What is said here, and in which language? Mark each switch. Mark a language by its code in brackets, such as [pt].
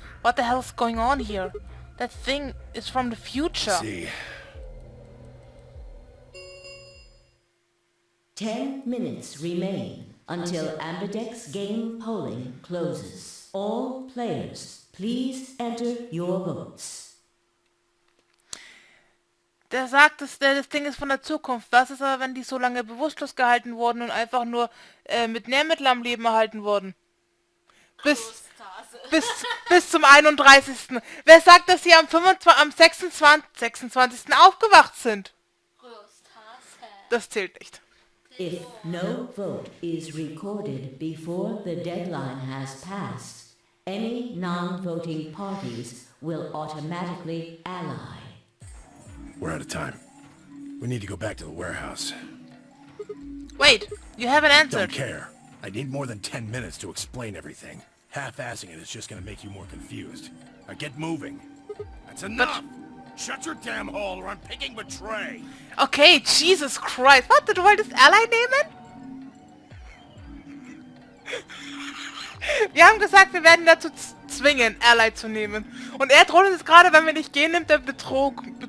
[en] What the hell is going on here? That thing is from the future. See. 10 minutes remain until Ambidex game polling closes. All players, please enter your votes. [de] Der sagt, das Ding ist von der Zukunft. Was ist aber, wenn die so lange bewusstlos gehalten wurden und einfach nur mit Nährmittel am Leben erhalten wurden? Bis zum 31. Wer sagt, dass sie am 26. aufgewacht sind? Das zählt nicht. [en] If no vote is recorded before the deadline has passed, any non-voting parties will automatically ally. We're out of time. We need to go back to the warehouse. Wait, you haven't answered. Don't care. I need more than 10 minutes to explain everything. Half-assing it is just gonna make you more confused. Now get moving. That's enough! Shut your damn hole or I'm picking Betray! Okay, Jesus Christ. [de] Warte, du wolltest Ally nehmen? Wir haben gesagt, wir werden dazu zwingen, Ally zu nehmen. Und er droht uns gerade, wenn wir nicht gehen, nimmt er Betrug.